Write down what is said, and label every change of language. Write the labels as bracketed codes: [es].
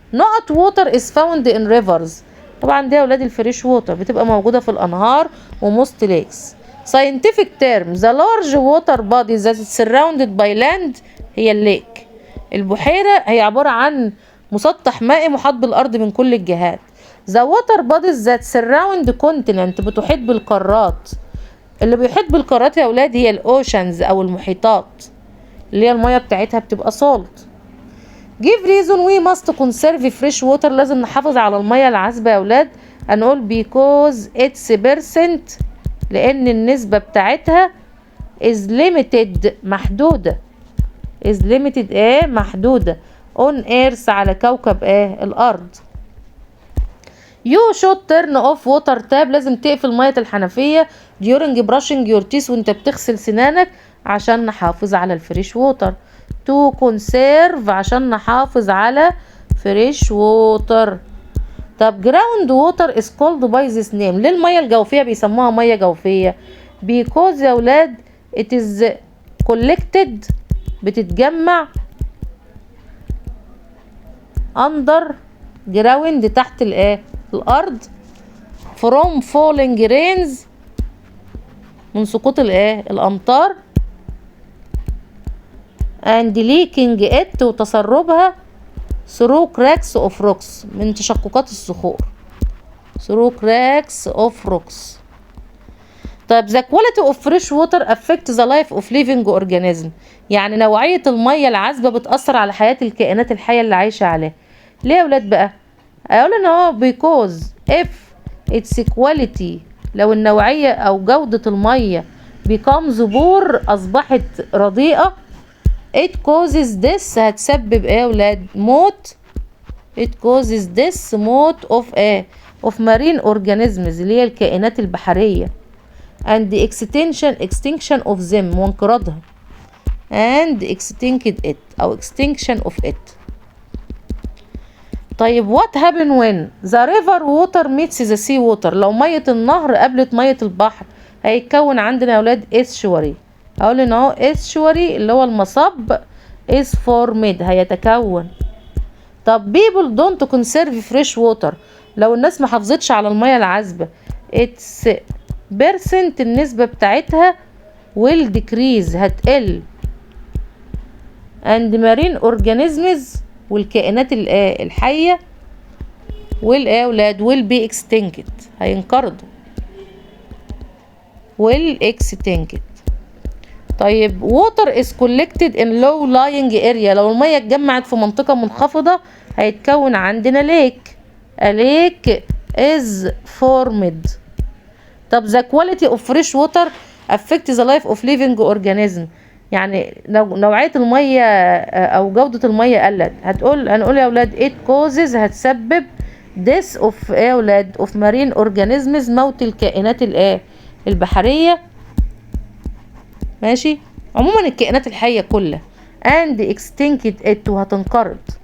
[en] not water is found in rivers [ar] طبعا دي اولاد [en] الفريش ووتر [ar] بتبقى موجودة في الانهار [en] وموست lakes. scientific term the large water body that is surrounded by land هي الليك. [ar] البحيرة هي عبارة عن مسطح مائي محاط بالارض من كل الجهات. [en] the water bodies that surround continent [ar] بتحيط بالقارات. اللي بيحيط بالقارات يا اولاد هي الاوشنز او المحيطات اللي هي المياه بتاعتها بتبقى salt. [en] give reason we must conserve fresh water. [ar] لازم نحافظ على المية العذبة يا أولاد. هنقول [en] because its percent [ar] لأن النسبة بتاعتها [en] is limited [ar] محدودة. [en] is limited [ar] محدودة [en] on earth [ar] على كوكب الأرض. [en] you should turn off water tap. [ar] لازم تقفل مية الحنفية [en] during brushing your teeth [ar] وانت بتغسل سنانك عشان نحافظ على الفريش ووتر. [en] to conserve [ar] عشان نحافظ على [en] Fresh water. طب ground water is called by this name. [ar] ليه المية الجوفية بيسموها مية جوفية؟ [en] because يا ولاد it is collected [ar] بتتجمع [en] under ground [ar] تحت الأرض [en] from falling rains [ar] من سقوط الأمطار [en] and leaking it [ar] وتسربها [en] through cracks of rocks [ar] من تشققات الصخور [en] through cracks of rocks. طيب the quality of fresh water affect the life of living organism. [ar] يعني نوعية المية العذبة بتأثر على حياة الكائنات الحية اللي عايشة عليها. ليه يا ولاد بقى؟ أقول إن هو [en] because if its quality [ar] لو النوعية أو جودة المية [en] becomes poor [ar] أصبحت رديئة [en] it causes this [ar] هتسبب يا ولاد موت. [en] it causes this موت of marine organisms [ar] اللي هي الكائنات البحرية [en] and the extinction of them [ar] وانقراضها [en] and extinct it أو extinction of it. طيب what happen when the river water meets the sea water. [ar] لو مية النهر قابلت مية البحر هيتكون عندنا يا ولاد estuary. هقول ان اهو estuary اللي هو المصب [en] is formed [ar] هيتكون. [en] طب people don't conserve fresh water. [ar] لو الناس ما حافظتش على المية العذبة [en] its percent [ar] النسبة بتاعتها [en] will decrease [ar] هتقل [en] and marine organisms [ar] والكائنات الحية والأولاد [en] will be extinct [ar] هينقرضوا [en] will extinct. طيب water is collected in low lying area. [ar] لو المية اتجمعت في منطقة منخفضة هيتكون عندنا lake. [en] a lake is formed. طب the quality of fresh water affect the life of living organism. [ar] يعني لو نوعية المية أو جودة المية قلت هنقول يا ولاد [en] it causes [ar] هتسبب [en] death of [ar] يا ولاد [en] of marine organisms [ar] موت الكائنات البحرية. ماشي عموما الكائنات الحية كلها [en] and extinct it [ar] وهتنقرض.